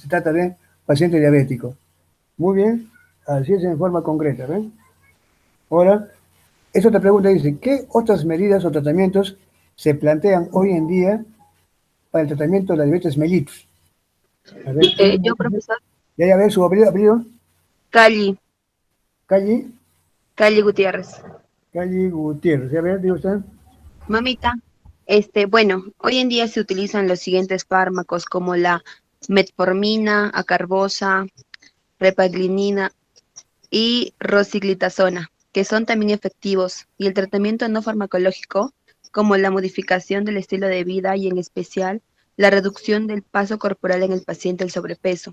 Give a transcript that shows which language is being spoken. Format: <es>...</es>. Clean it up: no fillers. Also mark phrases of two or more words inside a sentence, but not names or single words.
<es>Se trata de paciente diabético. Muy bien, así es en forma concreta, ¿ven? Ahora, esta otra pregunta dice, ¿qué otras medidas o tratamientos se plantean hoy en día para el tratamiento de la diabetes mellitus? A ver, Yo, profesor. Ya, a ver, su apellido. Calli. Calli. Calli Gutiérrez. Calli Gutiérrez. A ver, digo usted. Mamita, bueno, hoy en día se utilizan los siguientes fármacos como la metformina, acarbosa, repaglinina y rosiglitazona, que son también efectivos, y el tratamiento no farmacológico, como la modificación del estilo de vida y en especial la reducción del peso corporal en el paciente del sobrepeso.</es>